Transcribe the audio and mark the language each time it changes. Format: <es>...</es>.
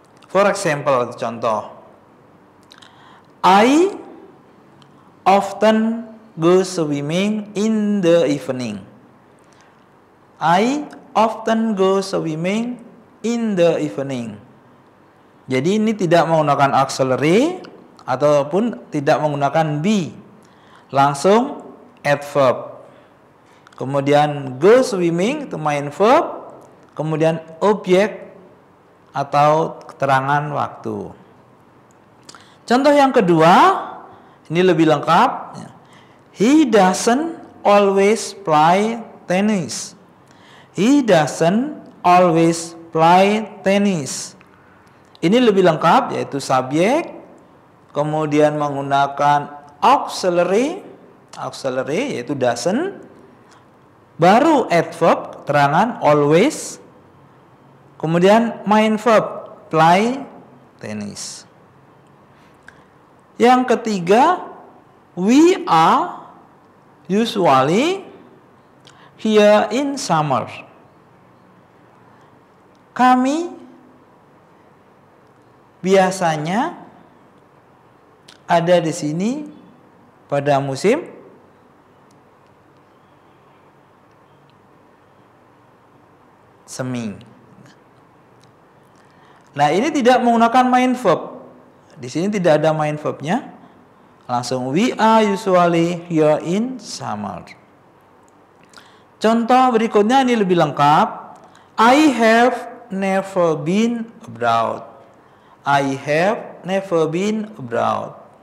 <en>For example,</en> <id>contoh,</id> <en>I often go swimming in the evening. I often go swimming in the evening.</en> <id>Jadi ini tidak menggunakan auxiliary ataupun tidak menggunakan be. Langsung adverb. Kemudian</id> <en>go swimming</en> <id>itu main verb. Kemudian objek atau keterangan waktu. Contoh yang kedua, ini lebih lengkap.</id> <en>He doesn't always play tennis. He doesn't always play tennis.</en> <id>Ini lebih lengkap, yaitu subjek, kemudian menggunakan auxiliary yaitu doesn't, baru adverb, keterangan always, kemudian main verb,</id> <en>play tennis.</en> <id>Yang ketiga,</id> <en>we are usually here in summer.</en> <id>Kami biasanya ada di sini pada musim semi. Nah, ini tidak menggunakan main verb. Di sini tidak ada main verbnya. Langsung</id> <en>we are usually here in summer.</en> <id>Contoh berikutnya ini lebih lengkap.</id> <en>I have never been abroad. I have never been abroad.</en>